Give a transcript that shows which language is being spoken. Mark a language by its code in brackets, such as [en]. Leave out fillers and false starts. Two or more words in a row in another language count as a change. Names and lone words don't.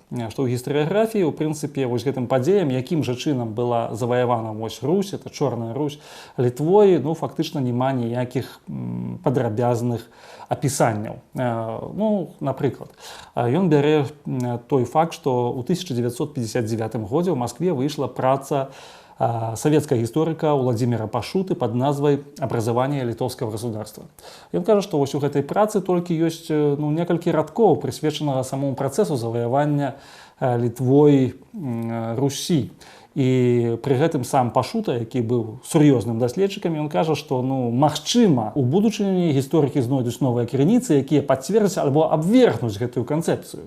[be] Што ў гістарыяграфіі, у прынцыпе, вось гэтым падзеям, якім жа чынам была заваявана вось Русь, это Чорная Русь, Літвой, фактычна няма ніякіх падрабязных апісанняў. Напрыклад, ён бярэ той факт, што ў 1959 годзе ў Маскве выйшла праца советского гісторыка Владимира Пашуты под назвай «Образование литовского государства». Ён кажа, што вось у гэтай працы толькі ёсць некалькі радкоў, прысвечанага самому працэсу заваявання Літвой Русі. І пры гэтым сам Пашута, які быў сур'ёзным даследчыкам, ён кажа, што магчыма, у будучыні гісторыкі знойдуць новыя крыніцы, якія пацвердзяць альбо абвергнуць гэтую канцэпцыю.